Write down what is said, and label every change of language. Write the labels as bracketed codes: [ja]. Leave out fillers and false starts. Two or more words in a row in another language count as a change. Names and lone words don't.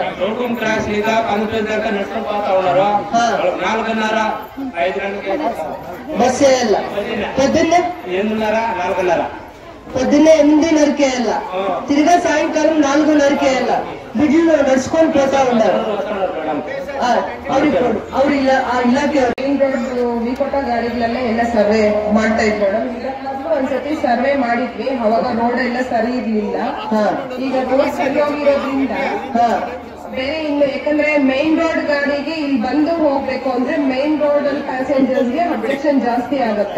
[te] క్లాస్ లేదా అనుకుంటారు నష్టం పోతా ఉన్నారు. 4:30 5 బస్ వేయాల. పొద్దున్నే 8:30 4:30 పొద్దున్నే 8:30కే వెళ్ళాల. తిరిగా సాయంకాలం 4:30కే వెళ్ళాల. బిడ్డలు నడుచుకొని పోతా ఉన్నారు. [kn] ಅವ್ರು ಇಲಾಖೆ ವಿಕೋಟ ಗಾಡಿಗಳಲ್ಲೇ ಎಲ್ಲ ಸರ್ವೆ ಮಾಡ್ತಾ ಇದ್ರು ಮೇಡಮ್. ಒಂದ್ಸತಿ ಸರ್ವೆ ಮಾಡಿದ್ವಿ, ಅವಾಗ ರೋಡ್ ಎಲ್ಲ ಸರಿ ಇರ್ಲಿಲ್ಲ. ಈಗ ರೋಡ್ ಸರಿ ಹೋಗಿರೋದ್ರಿಂದ ಬೇರೆ ಇನ್ನು ಯಾಕಂದ್ರೆ [en] main road [kn] ಗಾಡಿಗೆ ಇಲ್ಲಿ ಬಂದು ಹೋಗ್ಬೇಕು ಅಂದ್ರೆ [en] main road [kn] ಅಲ್ಲಿ ಪ್ಯಾಸೆಂಜರ್ಸ್ ಗೆ ಅಬ್ಜೆಕ್ಷನ್ ಜಾಸ್ತಿ ಆಗುತ್ತೆ.